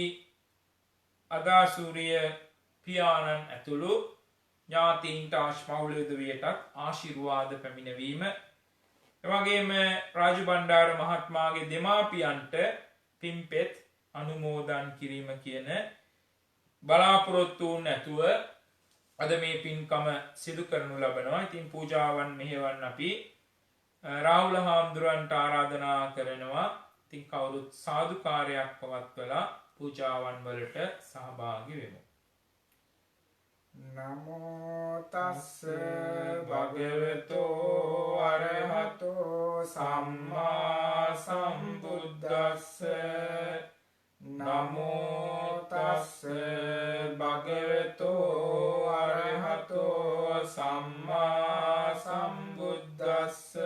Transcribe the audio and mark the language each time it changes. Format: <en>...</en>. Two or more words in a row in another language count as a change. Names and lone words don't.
<si>අදාසූරිය පියාණන් ඇතුළු ඥාතීන්ට පවුලේ උදවියටත් ආශිර්වාද පැමිණවීම, එවැගේම රාජු බණ්ඩාර මහත්මයාගේ දෙමාපියන්ට පින්පෙත් අනුමෝදන් කිරීම කියන බලාපොරොත්තුන් ඇතුව අද මේ පින්කම සිදු කරනු ලබනවා. ඉතින් පූජාවන් මෙහෙවන්න අපි රාහුල හාමුදුරන්ට ආරාධනා කරනවා. ඉතින් කවුරුත් සාදුකාරයක් පවත්වලා පූජාවන් වලට සහභාගී වෙමු.</si> <pi>නමෝ තස්ස භගවතෝ අරහතෝ සම්මා සම්බුද්දස්ස. නමෝ තස්ස භගවතෝ අරහතෝ සම්මා සම්බුද්දස්ස.</pi>